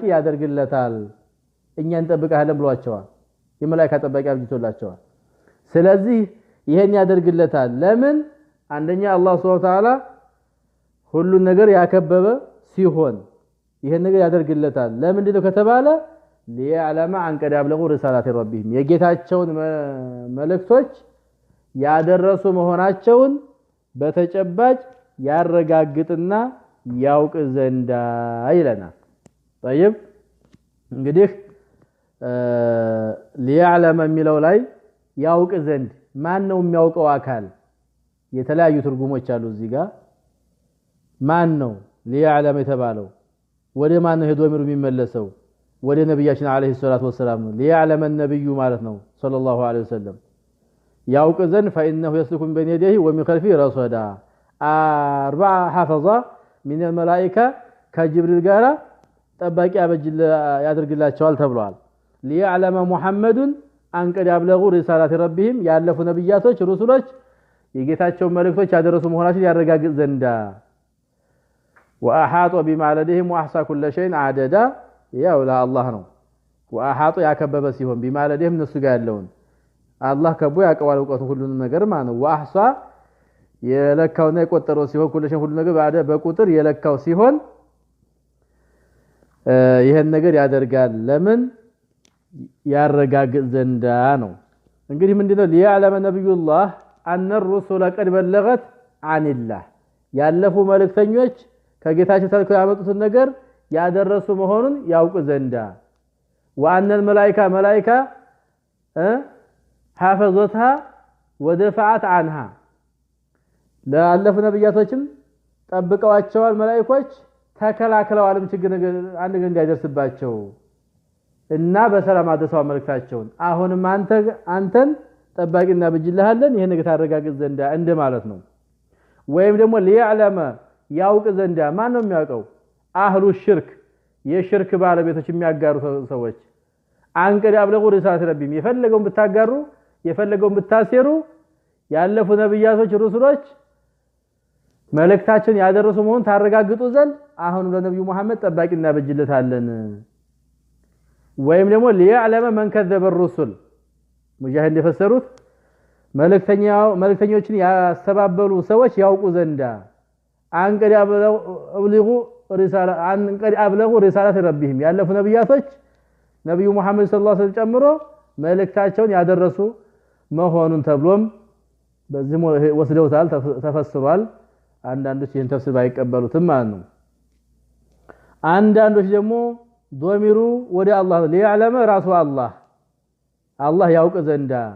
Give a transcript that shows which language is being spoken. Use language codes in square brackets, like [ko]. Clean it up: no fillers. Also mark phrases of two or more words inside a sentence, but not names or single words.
[am] ያደርግለታል እኛን ጠብቀሃለን ብሏቸዋል የመላእክት ጠባቂ አብጅቶላቸዋል ስለዚህ ይሄን ያደርግለታል ለምን አንደኛ አላህ [ar] سبحانه وتعالى [am] ሁሉን ነገር ያከበበ ሲሆን ይሄን ነገር ያደርግለታል ለምንድነው ከተባለ [ar] ليعلم عن قد ابلغوا رسالات ربهم [am] የጌታቸውን መልእክቶች ያደረሱ መሆናቸውን በተጨባጭ ያረጋግጥና ያውቅ ዘንዳ ይለናል طيب እንግዲህ ليعلم የሚለው ላይ ያውቅ ዘንድ ማን ነው የሚያውቀው አካል የተለያዩ ትርጉሞች አሉ እዚህ ጋር ማን ነው ليعلم የተባለው ወደ ማን ነው ሄዶ የሚመለሰው ወደ ነብያችን [ar] عليه الصلاة والسلام [am] ነው [ar] ليعلم النبي [am] ማለት ነው [ar] صلى الله عليه وسلم [am] ያውቅ ዘንድ [ar] فانه يسلك من بين يديه ومن خلفه رصدا اربع حفظه من الملائكه [am] ከጅብሪል ጋራ ጠባቂ ያደርግላቸዋል ተብሏል [ar] ليعلم محمد ان قد ابلغوا رسالات ربهم [am] ያለፉ ነብያቶች ሩሱሎች የጌታቸው መልእክቶች ያደረሱ መሆናቸውን ያረጋግጥ ዘንዳ [ar] واحاط بما لديهم واحصى كل شيء عددا [am] ያው ለአላህ ነው واحاط ያከበበ ሲሆን [ar] بما لديهم [am] እነሱ ጋር ያለውን አላህ ከቦ ያቀዋል ዕውቀቱ ሁሉን ነገር ማለት واحصى የለካውና የቆጠረው ሲሆን [ar] كل شيء [am] ሁሉ ነገር ባደ በቁጥር የለካው ሲሆን ይሄን ነገር ያደርጋል ለምን ያረጋግጥ ዘንዳ ነው እንግዲህ ምንድነው [ar] ليعلم نبي الله ان الرسل قد بلغت عن الله [am] ያለፉ መልእክተኞች ከጌታቸው ተልከው ያመጡትን ነገር ያደረሱ መሆኑን ያውቅ ዘንዳ [ar] وان الملائكه ملائكه حافظتها ودفعت عنها [am] ለአለፉ ነብያቶችም ጠብቀዋቸዋል መላእክቶች ተከላክለዋልም ችግር አንድ ነገር እንዳይደርስባቸው እና በሰላም አደረሰው መልእክታቸውን አሁንም አንተን ጠባቂና በጅልሃለን ይሄን ነገር ታረጋግጥ ዘንዳ እንደማለት ነው ወይም ደግሞ ليعلم ያውቅ ዘንዳ ማን ነው የሚያውቀው [ar] أهل الشرك [am] የሽርክ ባለቤቶች የሚያጋሩ ሰዎች [ar] أن قد أبلغوا رسالات ربهم [am] የፈለገውን ብታጋሩ የፈለገውን ብታሰሩ ያለፉ ነብያቶች ሩሱሎች መልእክታቸውን ያደረሱ መሆኑን ታረጋግጡ ዘንድ አሁን ለነብዩ መሐመድ ጠባቂና በጅለታለን ወይም ደግሞ [ar] ليعلم من كذب الرسل [am] ሙጃሂድ የፈሰሩት መልእክተኞችን ያስተባበሉ ሰዎች ያውቁ ዘንዳ አንቀድ [ar] أبلغوا رسالات ربهم [am] ያለፉ ነብያቶች ነብዩ መሐመድ [ar] صلى الله عليه وسلم [am] ጨምሮ መልእክታቸውን ያደረሱ መሆኑን ተብሎም በዚህ ወስደውታል ተፈስሯል አንዳንዶች ይሄን ተፍሲር ባይቀበሉትም ማለት ነው አንዳንዶች ደግሞ ዶሚሩ ወደ አላህ ليعلم ራሱ አላህ ያውቅ ዘንዳ